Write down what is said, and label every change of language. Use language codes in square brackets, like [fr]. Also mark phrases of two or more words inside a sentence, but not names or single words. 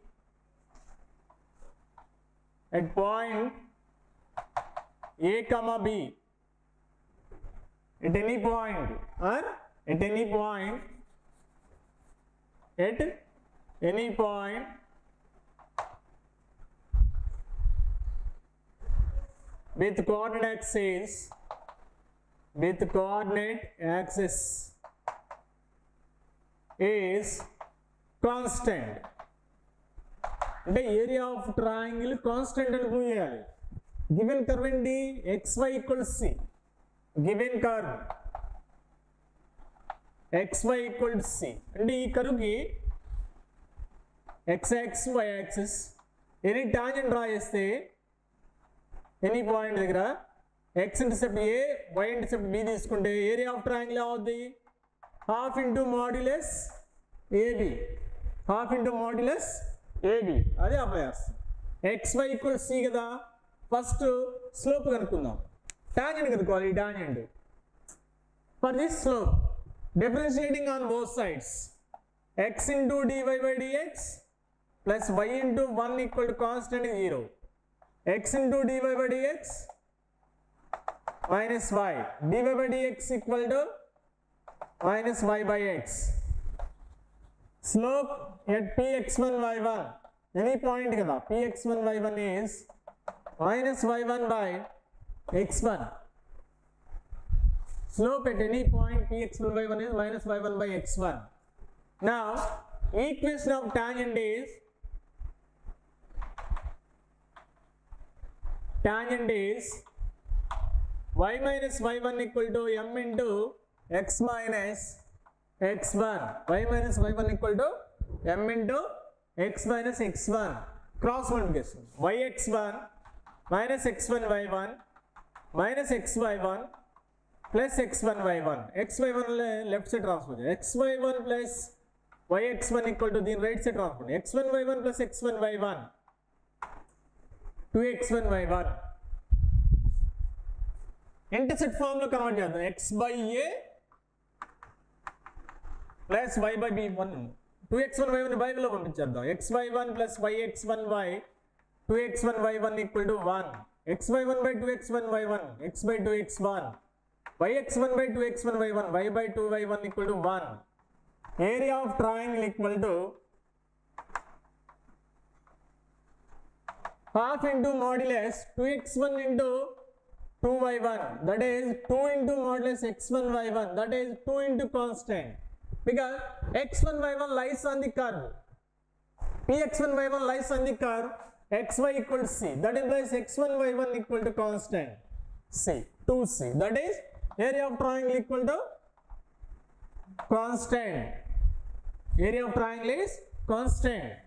[en] at point A, B, at any point with coordinate axis is constant. [te] అంటే [en] area of triangle constant [te] అని ప్రూవ్ చేయాలి. [en] given curve ఏంటి xy equals c, given curve xy equals c [te] అంటే ఈ కర్వ్ కి [en] x axis y axis any tangent draw చేస్తే any point దగ్గర x intercept a y intercept b తీసుకుంటే area of triangle అవుద్ది half into modulus ab, half into modulus ab [te] అదే అప్లై చేస్తాం. [en] xy equals c కదా, first slope కనుక్కుందాం, టాంజెంట్ కనుక్కోవాలి. ఈ tangent for this slope differentiating on both sides x into dy by dx plus y into 1 equal to constant 0, x into dy by dx minus y, dy by dx equal to minus y by x. Slope at px1 y1 any point kada px1 y1 is minus y1 by x1. Slope at any point px1 y1 is minus y1 by x1. Now equation of tangent is y minus y1 equal to m into x minus x1, y minus y1 equal to m into x minus x1, cross multiplication yx1 minus x1 y1 minus xy1 plus x1 y1, xy1 left side transfer, xy1 plus yx1 equal to the right side transfer, x1 y1 plus x1 y1 2x1 y1. intercept form [te] లో కన్వర్ట్ చేద్దాం, [en] x by a ప్లస్ y by b 1, 2x1 y1 బై [te] లో పంపించేద్దాం, [en] xy1 plus yx1 y 2x1 y1 equal to 1, xy1 by 2x1 y1 x by 2x1 yx1 by 2x1 y1 y by 2 y1 equal to 1. Area of triangle equal to half into modulus 2x1 into 2y1, that is 2 into modulus x1 y1, that is 2 into constant, because x1 y1 lies on the curve, px1 y1 lies on the curve xy equal to c, that implies x1 y1 equal to constant c, 2c, that is area of triangle equal to constant, area of triangle is constant.